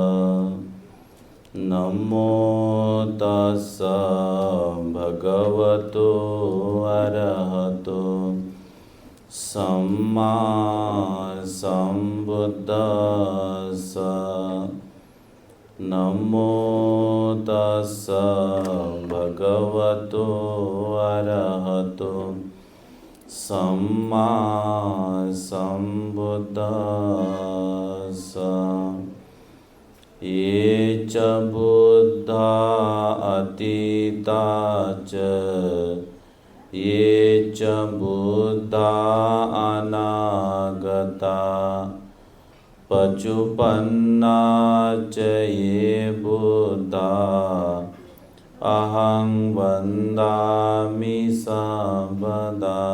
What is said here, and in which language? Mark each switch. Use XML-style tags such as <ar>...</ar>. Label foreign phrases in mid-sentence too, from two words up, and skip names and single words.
<pi>नमो तस्स भगवतो अरहतो सम्मा सम्बुद्दस्स। नमो तस्स भगवतो अरहतो सम्मा सम्बुद्दस्स। ये च बुद्धा अतीता च ये च बुद्धा अनागता पचुपन्ना च ये बुद्धा अहं वन्दामि सर्वदा।</pi>